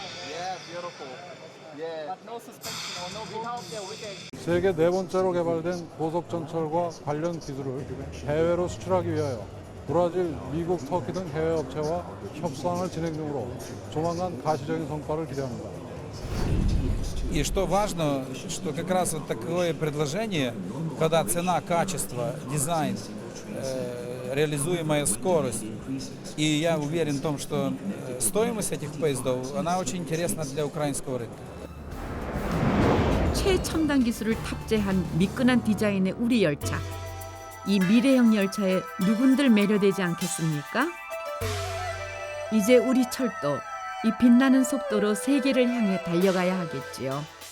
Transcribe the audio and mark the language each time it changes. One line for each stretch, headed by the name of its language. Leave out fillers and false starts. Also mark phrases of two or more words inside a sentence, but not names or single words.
Korean: 세계 네 번째로 개발된 고속전철과 관련 기술을 해외로 수출하기 위하여 브라질, 미국, 터키 등 해외 업체와 협상을 진행 중으로 조만간 가시적인 성과를 기대합니다.
Russian: И что важно, что как раз вот такое предложение, когда цена, качество, дизайн, реализуемая скорость, и я уверен в том, что стоимость этих поездов, она очень интересна для украинского рынка.
Korean: 최첨단 기술을 탑재한 미끈한 디자인의 우리 열차. 이 미래형 열차에 누군들 매료되지 않겠습니까? 이제 우리 철도, 이 빛나는 속도로 세계를 향해 달려가야 하겠지요.